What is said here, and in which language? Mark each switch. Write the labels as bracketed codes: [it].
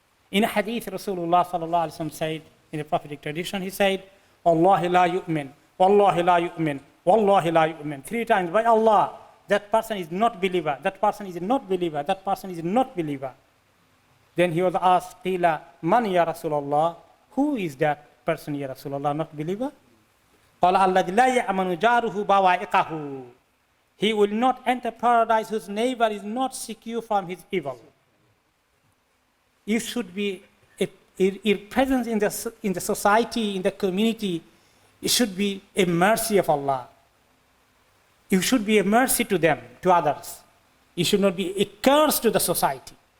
[en] In a hadith, Rasulullah sallallahu alaihi wasallam said, in the prophetic tradition, he said, "Wallahi la yu'min, wallahi la yu'min, wallahi la yu'min." 3 times, by Allah, that person is not believer, that person is not believer, that person is not believer. Then he was asked, "Qila man ya Rasulullah?" Who is that person, ya Rasulullah, not believer? [ar] قال الذي لا يأمن جاره بوائقه. [en] He will not enter paradise whose neighbor is not secure from his evil. You should be, your presence in the society, in the community, it should be a mercy of Allah. You should be a mercy to them, to others. You should not be a curse to the society.